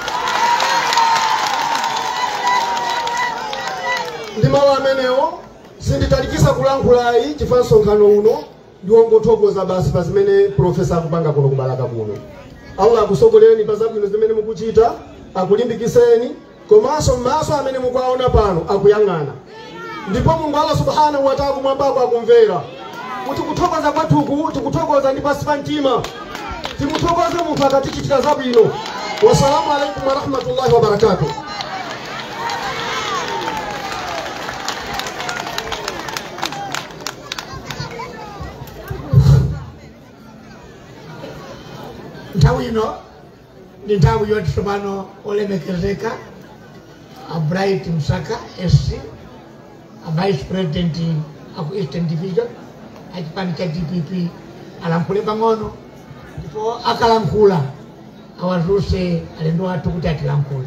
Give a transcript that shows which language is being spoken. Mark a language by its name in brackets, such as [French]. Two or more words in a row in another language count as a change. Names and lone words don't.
[Nyanja] ndi mawu amenewo sinditalikisa kulankhulayi chifukwa msonkhano uno ndiwongothokoza basi pa zimene profesa akupanga kuno kubalaka kuno Allah akusogolereni pa zabwino zimene mukuchita, akulimbikiseni, komanso m'maso amene mukuwaona pano akuyang'ana. Ndipo Mulungu Allah [Arabic] سبحانه وتعالى [Nyanja] kumwambako akumvera. Kuti kuthokoza kwathuku tikuthokoza ndi pansi pa mtima. Timuthokoze munthu akatichitira zabwino. [Arabic] والسلام عليكم ورحمة الله وبركاته. [Nyanja] Nthawi ino ndi nthawi yoti tsopano olemekezeka a Bright Msaka SC, a [English] Vice President [Nyanja] aku Eastern Division achipani cha DPP alankhule pang'ono, ndipo akalankhula awazuse alendo athu kuti atilankhule.